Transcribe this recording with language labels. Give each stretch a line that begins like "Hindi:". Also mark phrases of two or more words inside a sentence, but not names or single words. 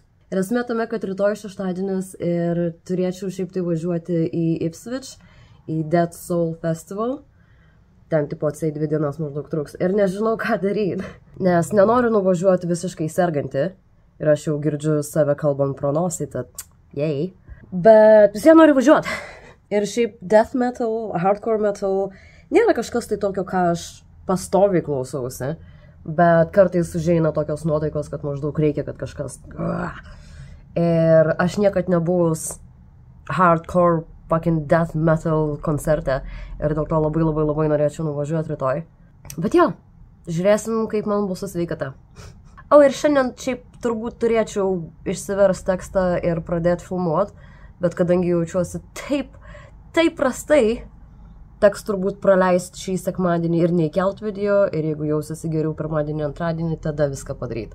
Lithuanian: Ir esmė tame, kad rytoj šeštadienis ir turėčiau šiaip tai važiuoti į Ipswich, į Dead Soul Festival. Ten tipo atsai 2 dienas maždaug truks. Ir nežinau, ką daryti. Nes nenoriu nuvažiuoti visiškai serganti. Ir aš jau girdžiu save kalbant pro nosį, tad jei. Bet vis vien noriu važiuoti. Ir šiaip
English: death metal, hardcore metal
Lithuanian: nėra kažkas tai tokio, ką aš pastoviai klausausi, bet kartais užeina tokios nuotaikos, kad maždaug reikia, kad kažkas... Ir aš niekad nebuvus
English: hardcore fucking death metal
Lithuanian: koncerte ir dėl to labai norėčiau nuvažiuoti rytoj. Bet jo, žiūrėsim, kaip man bus su sveikata. O ir šiandien šiaip turbūt turėčiau išsiversti tekstą ir pradėti filmuoti, bet kadangi jaučiuosi taip prastai, teks turbūt praleisti šį sekmadienį ir neįkelt video, ir jeigu jausiuosi geriau pirmadienį, antradienį, tada viską padaryti.